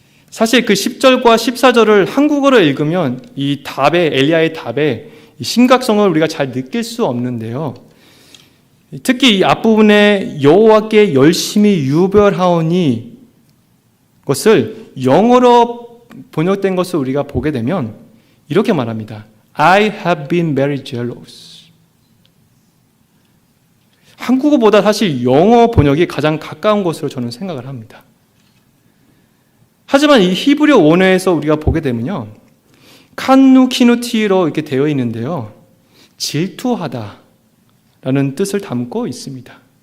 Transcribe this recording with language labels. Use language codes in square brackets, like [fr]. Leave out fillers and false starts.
[ko] 사실 그 10절과 14절을 한국어로 읽으면 이 답의 엘리야의 답의 심각성을 우리가 잘 느낄 수 없는데요. 특히 이 앞부분에 여호와께 열심히 유별하오니 것을 영어로 번역된 것을 우리가 보게 되면 이렇게 말합니다. [en] I have been very jealous. [ko] 한국어보다 사실 영어 번역이 가장 가까운 것으로 저는 생각을 합니다. 하지만 이 히브리어 원어에서 우리가 보게 되면요. 칸누 키누티로 이렇게 되어 있는데요. 질투하다 라는 뜻을 담고 있습니다.